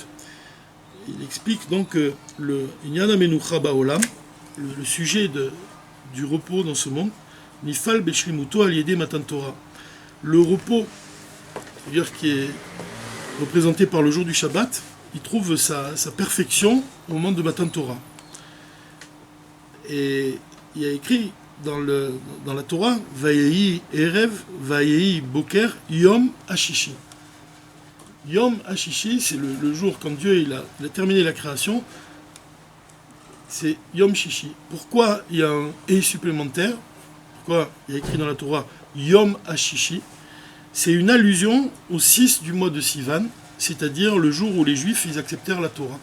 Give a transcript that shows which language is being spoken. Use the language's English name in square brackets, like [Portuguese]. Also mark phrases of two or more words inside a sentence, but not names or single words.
[French] Il explique donc que le [Hebrew] Inyan HaMenucha Ba'olam, [French] le sujet du repos dans ce monde, [Hebrew] Nifal Beshlimuto Al Yedei Matan Torah. [French] Le repos, c'est-à-dire qui est représenté par le jour du Shabbat, il trouve sa perfection au moment de [Hebrew] Matan Torah. [French] Et il y a écrit dans la Torah, [Hebrew] Vayehi Erev, Vayehi Boker, Yom Hashishi. Yom Hashishi, [French] c'est le jour quand Dieu il a terminé la création, c'est [Hebrew] Yom Shishi. [French] Pourquoi il y a un et supplémentaire ? Pourquoi il y a écrit dans la Torah [Hebrew] Yom Hashishi ? [French] C'est une allusion au 6 du mois de Sivan, c'est-à-dire le jour où les Juifs ils acceptèrent la Torah.